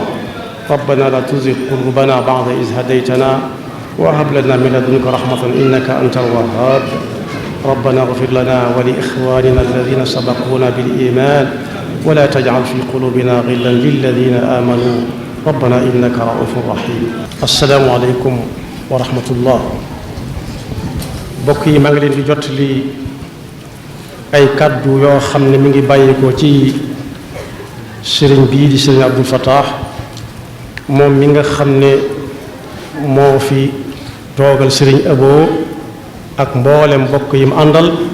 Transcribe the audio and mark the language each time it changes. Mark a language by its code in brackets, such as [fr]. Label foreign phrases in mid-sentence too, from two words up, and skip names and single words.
[ar] ربنا لا تزغ قلوبنا بعد إذ هديتنا وهب لنا من لدنك رحمة إنك أنت الوهاب. ربنا اغفر لنا ولإخواننا الذين سبقونا بالإيمان ولا تجعل في قلوبنا غلا للذين آمنوا ربنا إنك رؤوف رحيم. السلام عليكم ورحمة الله. [wo] mbokk yi maa ngi leen di jot li ay kàddu yoo xam ne mi ngi bàyyikoo ci sëriñ bii di sëriñ Abdul Fattah moom mi nga xam ne moo fi toogal sëriñ Abo ak mboolem mbokk yi mu àndal.